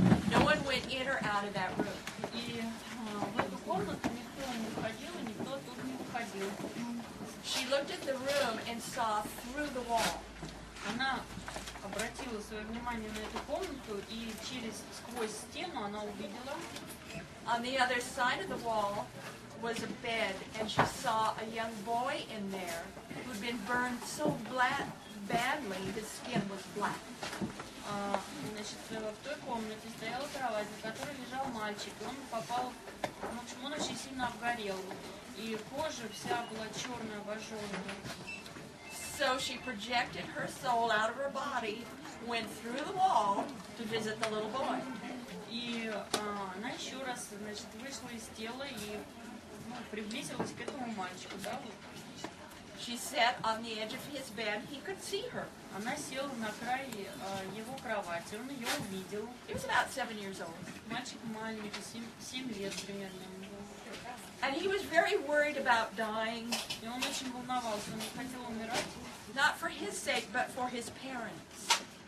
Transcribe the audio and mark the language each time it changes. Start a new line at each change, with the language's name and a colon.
English: No one went in or out of that room.
Russian: И в эту комнату никто не входил, и никто тут не выходил.
English: She looked at the room and saw through the wall.
Russian: Она обратила свое внимание на эту комнату, и сквозь стену она увидела.
English: On the other side of the wall was a bed, and she saw a young boy in there who'd been burned so badly, his skin was black.
Russian: Значит, в той комнате стояла кровать, на которой лежал мальчик, и он попал, в общем, он очень сильно обгорел, и кожа вся была черная, обожженная.
English: So she projected her soul out of her body, went through the wall to visit the little boy.
Russian: И она еще раз, значит, вышла из тела и приблизилась к этому мальчику, да, вот.
English: She sat on the edge of his bed. He could see her.
Russian: Она села на край его кровати, он ее увидел.
English: He was about 7 years old.
Russian: Мальчик маленький, 7 лет примерно.
English: And he was very worried about dying.
Russian: И он очень волновался, он не хотел умирать.
English: Not for his sake, but for his parents.